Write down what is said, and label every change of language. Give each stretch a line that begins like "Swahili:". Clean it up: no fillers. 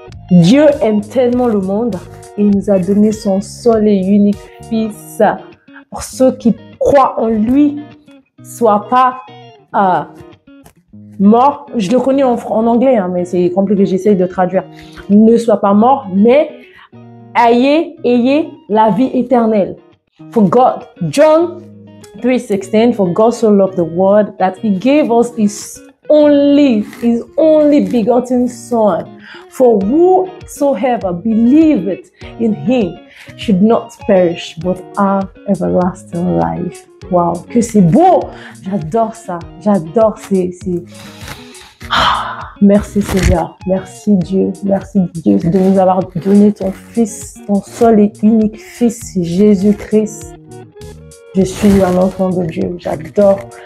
French: Dieu aime tellement le monde. Il nous a donné son seul et unique Fils pour ceux qui croient en lui, soient pas morts. Je le connais en anglais, hein, mais c'est compliqué, j'essaie de traduire. Ne soient pas morts, mais ayez la vie éternelle.
English: For God, John 3:16, for God so loved the world that he gave us his only begotten Son, for whosoever believeth in him should not perish but have everlasting life.
French: Wow, que c'est beau! J'adore ça, j'adore Merci Seigneur, merci Dieu de nous avoir donné ton Fils, ton seul et unique Fils, Jésus-Christ. Je suis un enfant de Dieu. J'adore.